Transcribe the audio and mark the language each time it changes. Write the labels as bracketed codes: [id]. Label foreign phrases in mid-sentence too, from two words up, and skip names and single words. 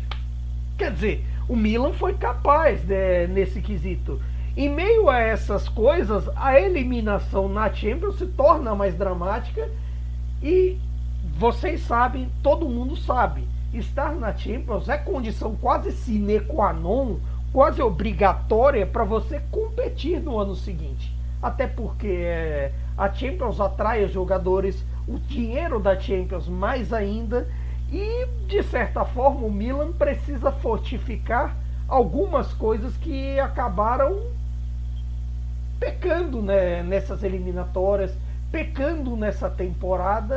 [pt] Quer dizer, o Milan foi capaz nesse quesito. Em meio a essas coisas, a eliminação na Champions se torna mais dramática e vocês sabem, todo mundo sabe, estar na Champions é condição quase [la] sine qua non, [pt] quase obrigatória para você competir no ano seguinte. Até porque a Champions atrai os jogadores, o dinheiro da Champions mais ainda, e de certa forma o Milan precisa fortificar algumas coisas que acabaram pecando, né, nessas eliminatórias, pecando nessa temporada.